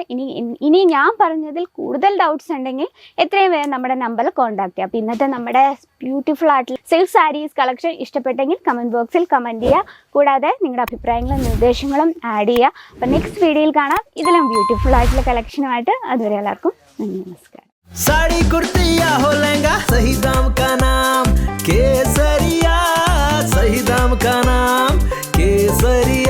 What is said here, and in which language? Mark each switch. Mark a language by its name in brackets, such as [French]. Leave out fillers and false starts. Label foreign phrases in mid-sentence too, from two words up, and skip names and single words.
[Malayalam] ഇനി ഞാൻ പറഞ്ഞതിൽ കൂടുതൽ ഡൗട്ട്സ് ഉണ്ടെങ്കിൽ എത്രയും വേഗം നമ്മുടെ നമ്പറിൽ കോൺടാക്ട് ചെയ്യാം. അപ്പോൾ ഇന്നത്തെ നമ്മുടെ ബ്യൂട്ടിഫുൾ ആയിട്ടുള്ള [English] silk sarees collection [Malayalam] ഇഷ്ടപ്പെട്ടെങ്കിൽ കമൻറ്റ് ബോക്സിൽ കമൻറ്റ് ചെയ്യുക. കൂടാതെ നിങ്ങളുടെ അഭിപ്രായങ്ങളും നിർദ്ദേശങ്ങളും ആഡ് ചെയ്യുക. അപ്പോൾ നെക്സ്റ്റ് വീഡിയോയിൽ കാണാം ഇതിലും ബ്യൂട്ടിഫുൾ ആയിട്ടുള്ള കളക്ഷനുമായിട്ട്. അതുവരെ എല്ലാവർക്കും നന്ദി, നമസ്കാരം. [Hindi] साड़ी कुर्ती या हो लहंगा, सही दाम का नाम केसरिया, सही दाम का नाम केसरिया.